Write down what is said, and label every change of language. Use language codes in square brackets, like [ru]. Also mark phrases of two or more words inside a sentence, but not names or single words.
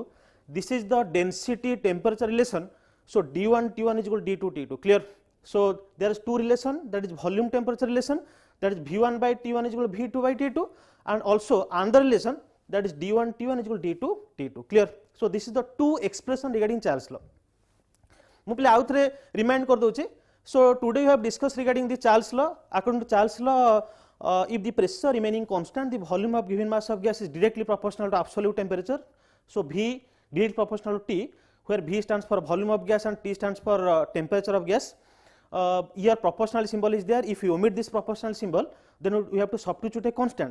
[en] This is the density temperature relation. So D1 T1 is equal to D2 T2, clear. So there is two relation, that is volume temperature relation, that is V1 by T1 is equal to V2 by T2, and also another relation, that is D1 T1 is equal to D2 T2, clear. So this is the two expression regarding Charles law. [or] ମୁଁ ପିଲେ ଆଉ ଥରେ ରିମାଇଣ୍ଡ କର ଦଉଛି. [en] So today we have discussed regarding the Charles law. According to Charles law, if the pressure remaining constant, the volume of given mass of gas is directly proportional to absolute temperature. So V directly proportional to T, where V stands for volume of gas and T stands for temperature of gas. Here proportional symbol is there. If you omit this proportional symbol, then we have to substitute a constant.